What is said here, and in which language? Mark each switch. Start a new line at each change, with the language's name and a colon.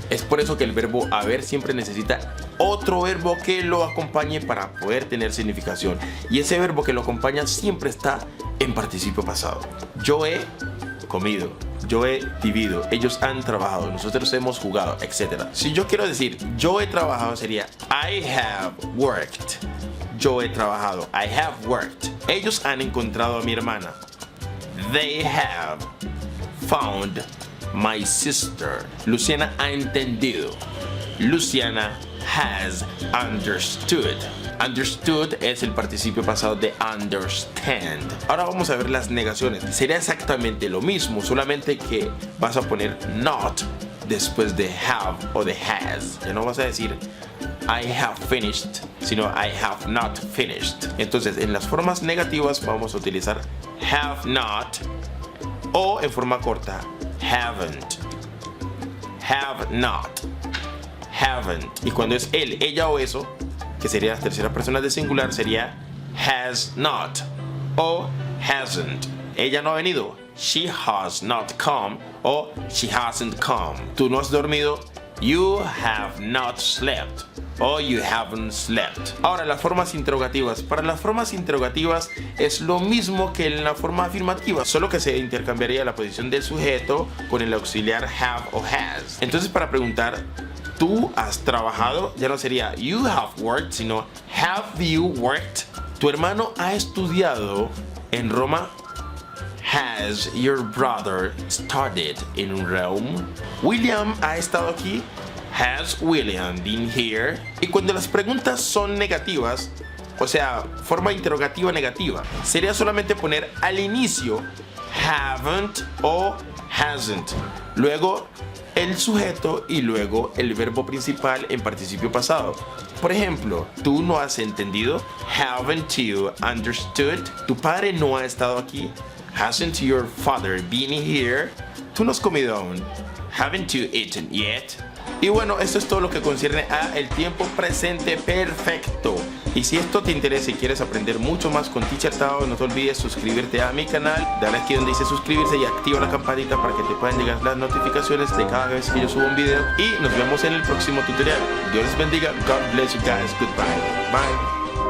Spanish: Es por eso que el verbo haber siempre necesita otro verbo que lo acompañe para poder tener significación, y ese verbo que lo acompaña siempre está en participio pasado. Yo he comido, yo he vivido, ellos han trabajado, nosotros hemos jugado, etc. Si yo quiero decir yo he trabajado sería
English: I have worked.
Spanish: Yo he trabajado,
English: I have worked.
Spanish: Ellos han encontrado a mi hermana.
English: They have found my sister.
Spanish: Luciana ha entendido. Luciana
English: has understood.
Spanish: Understood es el participio pasado de understand. Ahora vamos a ver las negaciones. Sería exactamente lo mismo, solamente que vas a poner not después de have o de has. Ya no vas a decir
English: I have finished,
Spanish: sino
English: I have not finished.
Spanish: Entonces, en las formas negativas vamos a utilizar have not, o en forma corta haven't.
English: Have not, haven't.
Spanish: Y cuando es él, ella o eso, que sería las terceras personas de singular, sería has not o hasn't. Ella no ha venido,
English: she has not come, o she hasn't come.
Spanish: Tú no has dormido,
English: you have not slept, o you haven't slept.
Spanish: Ahora, las formas interrogativas. Para las formas interrogativas es lo mismo que en la forma afirmativa, solo que se intercambiaría la posición del sujeto con el auxiliar have o has. Entonces, para preguntar ¿tú has trabajado?, ya no sería
English: you have worked,
Spanish: sino
English: have you worked.
Spanish: ¿Tu hermano ha estudiado en Roma?
English: Has your brother studied in Rome?
Spanish: ¿William ha estado aquí?
English: Has William been here?
Spanish: Y cuando las preguntas son negativas, o sea, forma interrogativa negativa. Sería solamente poner al inicio haven't o hasn't, luego el sujeto y luego el verbo principal en participio pasado. Por ejemplo, tú no has entendido.
English: Haven't you understood?
Spanish: Tu padre no ha estado aquí.
English: Hasn't your father been here?
Spanish: Tú no has comido aún.
English: Haven't you eaten yet?
Spanish: Y bueno, esto es todo lo que concierne a el tiempo presente perfecto. Y si esto te interesa y quieres aprender mucho más con Teacher Tao, no te olvides suscribirte a mi canal, dale aquí donde dice suscribirse y activa la campanita para que te puedan llegar las notificaciones de cada vez que yo subo un video. Y nos vemos en el próximo tutorial. Dios les bendiga.
English: God bless you guys. Goodbye. Bye.